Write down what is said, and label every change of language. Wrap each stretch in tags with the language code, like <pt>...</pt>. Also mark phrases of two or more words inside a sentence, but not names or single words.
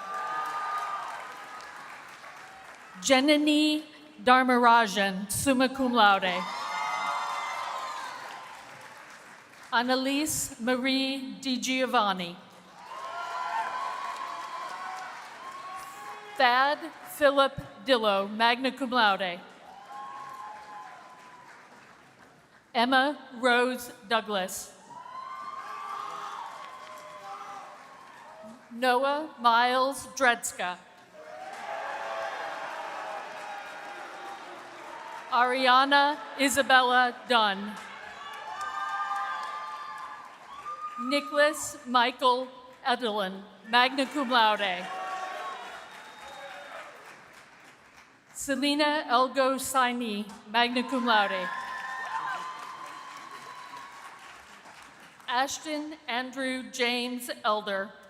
<en>Janani Dharmarajan,</en> <la>summa cum laude.</la> <en>Annalise Marie Di Giovanni. Thad Philip Dillo,</en> <la>magna cum laude.</la> <en>Emma Rose Douglas. Noah Miles Dredska. Ariana Isabella Dunn. Nicholas Michael Edelin,</en> <la>magna cum laude.</la> <en>Selena Elgo Saini,</en> <la>magna cum laude.</la> <en>Ashton Andrew James Elder.</en>